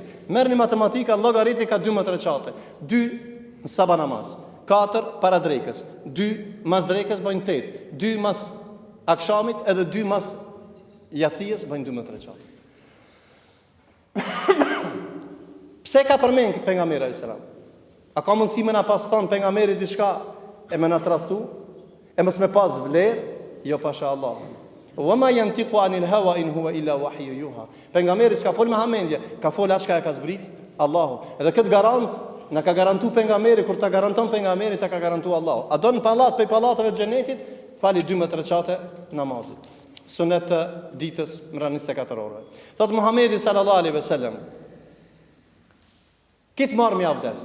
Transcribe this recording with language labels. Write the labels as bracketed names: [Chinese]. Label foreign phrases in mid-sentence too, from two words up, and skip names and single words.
[Albanian] Merrni matematika, llogariti ka 12 recate. 2 në sabah namaz, 4 para drekës, 2 mas drekës bëjnë 8, 2 mas akshamit edhe 2 mas jacijës bëjnë 12 recate. Pse ka përmend pejgamberi [Arabic] عليه السلام? [Albanian] A ka mundësi më na pas thon pejgamberi diçka e më na tradhtu? E mos me pas vlerë? Jo pasha Allah. [Arabic] وما ينطق عن الهوى إن هو إلا وحي يوحى. [Albanian] Pejgamberi s'ka fol me hamendje, ka fol atë çka e ka zbrit Allahu. Edhe këtë garancë na ka garantuar pejgamberi, kur ta garanton pejgamberi ta ka garantuar Allahu. A don pallat pe pallateve të xhenetit, fali 12 recate namazit. Sunet të ditës mra 24 orëve. Thot Muhamedi [Arabic] صلى الله عليه وسلم, [Albanian] kit marr me abdes.